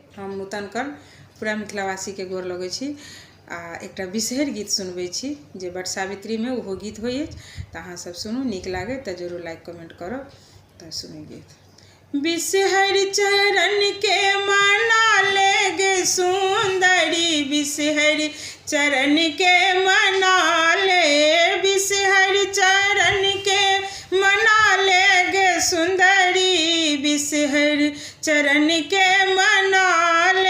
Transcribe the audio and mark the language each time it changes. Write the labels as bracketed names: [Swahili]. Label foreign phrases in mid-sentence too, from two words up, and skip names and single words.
[Maithili] हम नूतन कर पूरा मिथिलावासी के गोर लगै छी आ एकटा बिसहर गीत सुनबै छी जे बट सावित्री में ओहो गीत होइए तऽ अहाँ सब सुनू, नीक लागे तऽ जरूर [English] like comment [Maithili] करब। तऽ सुनू गीत। बिसहर चरण के मना लेगे सुंदरी, बिसहर चरण के मना ले, बिसहर चरण के मना लेगे सुंदरी, बिसहर चरण के मना ले।